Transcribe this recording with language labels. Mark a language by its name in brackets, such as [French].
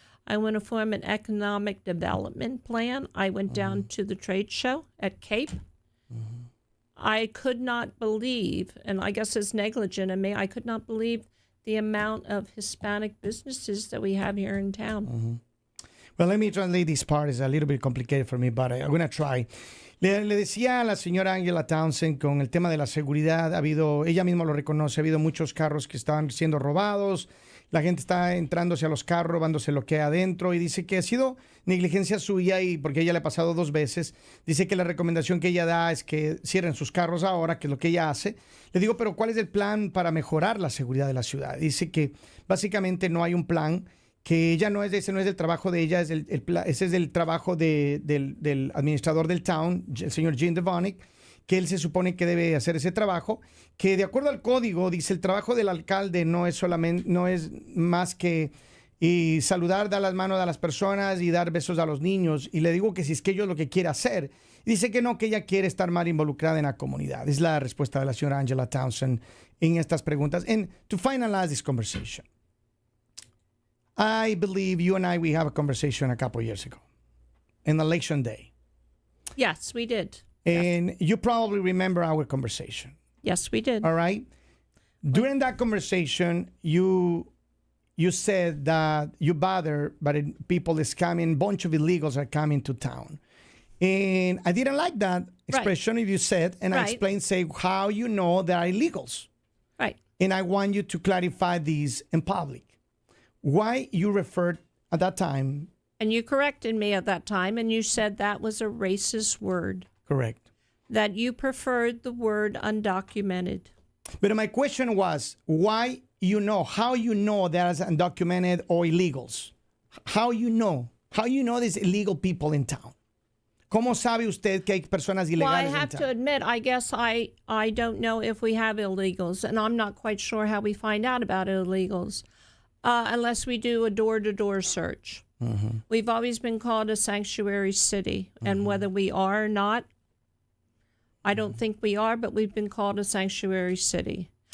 [English] I want to form an economic development plan. I went down to the trade show at Cape. I could not believe, and I guess it's negligent of me, I could not believe the amount of Hispanic businesses that we have here in town. Well, let me translate this part. It's a little bit complicated for me, but I'm going to try. [Spanish] Le decía a la señora Angela Townsend con el tema de la seguridad, ella misma lo reconoce, ha habido muchos carros que estaban siendo robados, la gente está entrándose a los carros, robándose lo que hay adentro, y dice que ha sido negligencia suya, y porque ella le ha pasado 2 veces. Dice que la recomendación que ella da es que cierren sus carros ahora, que es lo que ella hace. Le digo, pero ¿cuál es el plan para mejorar la seguridad de la ciudad? Dice que básicamente no hay un plan, que ella ese no es el trabajo de ella, ese es el trabajo del administrador del town, el señor Jim Devonick, que él se supone que debe hacer ese trabajo, que de acuerdo al código, dice, el trabajo del alcalde no es más que saludar, dar las manos a las personas y dar besos a los niños. Y le digo que si es que ellos lo que quiere hacer, dice que no, que ella quiere estar más involucrada en la comunidad. Es la respuesta de la señora Angela Townsend en estas preguntas. [English] And to finalize this conversation, I believe you and we have a conversation a couple of years ago, in election day. Yes, we did. And you probably remember our conversation. Yes, we did. All right. During that conversation, you said that you bother, but people is coming, bunch of illegals are coming to town. And I didn't like that expression if you said, and I explained, say, how you know there are illegals. Right. And I want you to clarify these in public. Why you referred at that time. And you corrected me at that time, and you said that was a racist word. Correct. That you preferred the word undocumented. But my question was, why how you know there's undocumented or illegals? How you know there's illegal people in town? [Spanish] ¿Cómo sabe usted que hay personas ilegales [English] well, I [Spanish] en [English] have town? to admit, I guess I don't know if we have illegals, and I'm not quite sure how we find out about illegals unless we do a door-to-door search. Mm-hmm. We've always been called a sanctuary city, and whether we are or not, I don't think we are, but we've been called a sanctuary city.